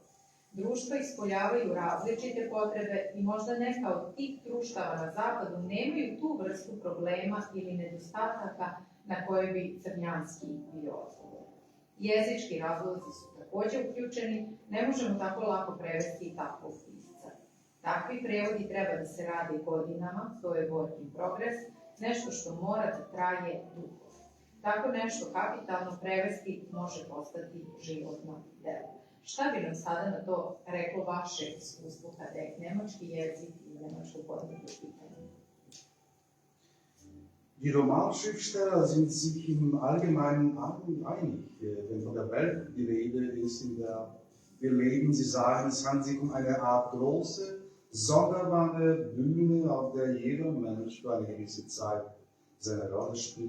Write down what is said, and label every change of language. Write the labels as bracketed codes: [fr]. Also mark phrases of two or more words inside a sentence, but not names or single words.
[sr] Društva ispoljavaju različite potrebe i možda neka od tih društava na zapadu nemaju tu vrstu problema ili nedostataka na koje bi Crnjanski bio odgovor. Jezički razlozi su takođe uključeni, ne možemo tako lako prevesti i takvog pisca. Takvi prevodi treba da se rade godinama, to je [en] work in progress, [sr] nešto što mora da traje dugo. Tako nešto kapitalno prevesti može postati životno delo. Šta bi nam sada na to reklo vaše iskustvo kada je nemački jezik i nemačko podneto pitanje? [de] Die Romanschriftsteller sind sich im Allgemeinen einig, wenn von der Welt die Rede ist, in der wir leben. Sie sagen, es handelt sich eine Art große, sonderbare Bühne, auf der jeder Mensch für eine gewisse Zeit seine Rolle spielt.